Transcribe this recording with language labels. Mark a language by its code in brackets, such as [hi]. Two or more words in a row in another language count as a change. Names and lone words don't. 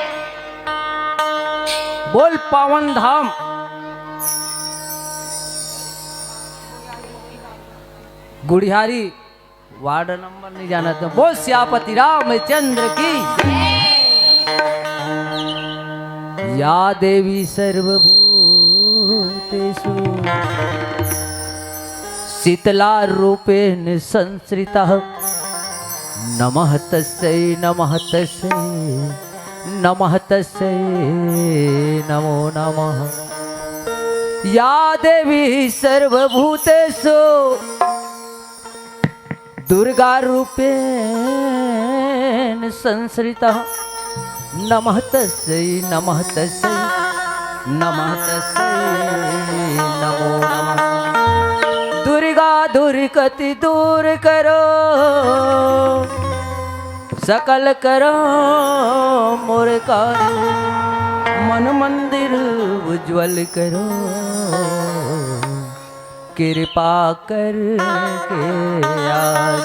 [hi] बोल पावन धाम गुड़ियारी वार्ड नंबर नहीं जाना तो बोल श्यापति रामचंद्र की [sa] या देवी सर्वभूतेषु शीतला रूपेण संश्रिता नमः तस्यै नमः तस्यै नमः तस्यै नमो नमः। या देवी सर्वभूतेषु दुर्गा रूपेण संश्रिता नमः तस्यै नमः तस्यै नमः तस्यै नमो नमः। [hi] दुर्गा दुर्गति दूर करो सकल करो मोर कार्य मन मंदिर उज्जवल करो कृपा कर के आज।